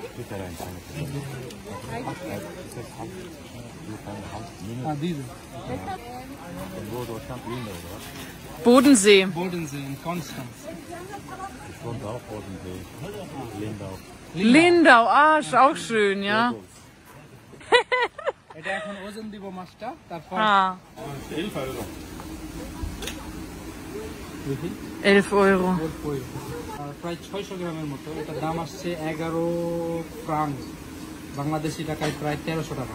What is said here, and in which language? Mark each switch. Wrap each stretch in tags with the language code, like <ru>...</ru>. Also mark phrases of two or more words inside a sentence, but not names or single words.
<de>Bodensee. Bodensee in Konstanz. Lindau, ah, ist auch schön, ja.</de> <bn>এটা এখন ওজন দিব মাছটা, তারপর</bn> <de>11 Euro.</de> <bn>প্রায় 600 গ্রামের মতো, এটার দাম আসছে 11 ফ্রাঙ্ক, বাংলাদেশি টাকায় প্রায় 1300 টাকা।</bn>